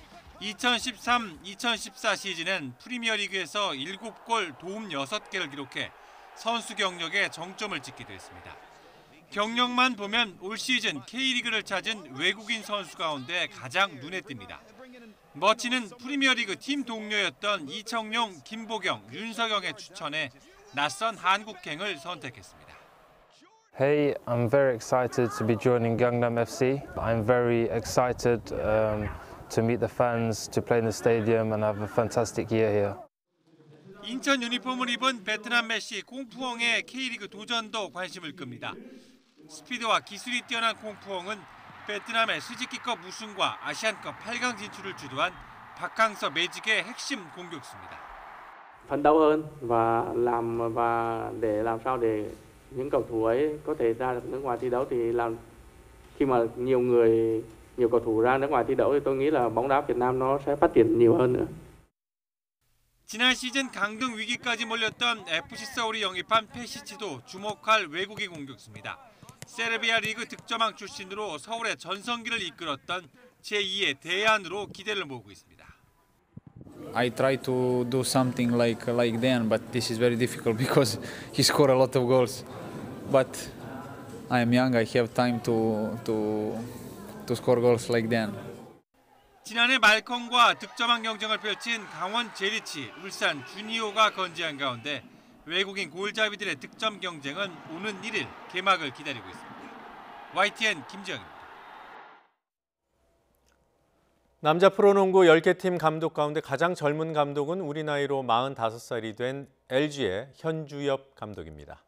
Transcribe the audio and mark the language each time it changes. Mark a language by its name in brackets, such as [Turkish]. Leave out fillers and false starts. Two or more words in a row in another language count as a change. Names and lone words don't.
[Korean] 2013-2014 시즌엔 프리미어리그에서 7골, 도움 6개를 기록해 선수 경력에 정점을 찍기도 했습니다. 경력만 보면 올 시즌 K리그를 찾은 외국인 선수 가운데 가장 눈에 띕니다. 머치는 프리미어리그 팀 동료였던 이청용, 김보경, 윤석영의 추천에 낯선 한국행을 선택했습니다. [English] Hey, I'm very excited to be joining Gangnam FC. I'm very excited to meet the fans, to play in the stadium and have a fantastic year here. [Korean] 인천 유니폼을 입은 베트남 메시 콩푸엉의 K리그 도전도 관심을 끕니다. 스피드와 기술이 뛰어난 콩푸엉은 베트남의 스즈키컵 우승과 아시안컵 8강 진출을 주도한 박항서 매직의 핵심 공격수입니다. [Vietnamese] phấn đấu hơn và để làm sao để những cầu thủ ấy có thể ra được nước ngoài thi đấu thì khi mà nhiều cầu thủ ra nước ngoài thi đấu thì tôi nghĩ là bóng đá Việt Nam nó sẽ phát triển nhiều hơn nữa. [Korean] 지난 시즌 강등 위기까지 몰렸던 FC 서울이 영입한 페시치도 주목할 외국인 공격수입니다. 세르비아 리그 득점왕 출신으로 서울의 전성기를 이끌었던 제2의 대안으로 기대를 모으고 있습니다. [English] I try to do something like Dan, but this is very difficult because he scored a lot of goals. But I am young. I have time to score goals like Dan. [Korean] 지난해 말컹과 득점왕 경쟁을 펼친 강원 제리치, 울산 주니오가 건재한 가운데 외국인 골잡이들의 득점 경쟁은 오는 1일 개막을 기다리고 있습니다. YTN 김지영입니다. 남자 프로농구 10개 팀 감독 가운데 가장 젊은 감독은 우리 나이로 45살이 된 LG의 현주엽 감독입니다.